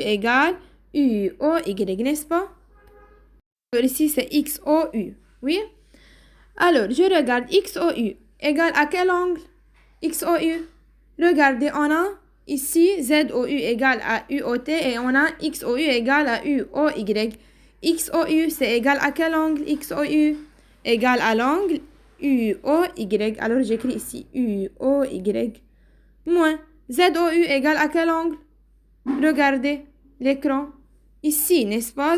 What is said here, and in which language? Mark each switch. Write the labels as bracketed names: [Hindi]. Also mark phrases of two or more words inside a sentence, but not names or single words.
[French] égale U, O, Y, n'est-ce pas? Alors ici, c'est X, O, U. Oui? Alors, je regarde X, O, U égale à quel angle? X, O, U. Regardez, on a ici Z, O, U égale à U, O, T et on a X, O, U égale à U, O, Y. X, O, U, c'est égal à quel angle? X, O, U égale à l'angle U, O, Y. Alors, j'écris ici U, O, Y. Moins Z, O, U égale à quel angle? Regardez l'écran. Ici, n'est-ce pas?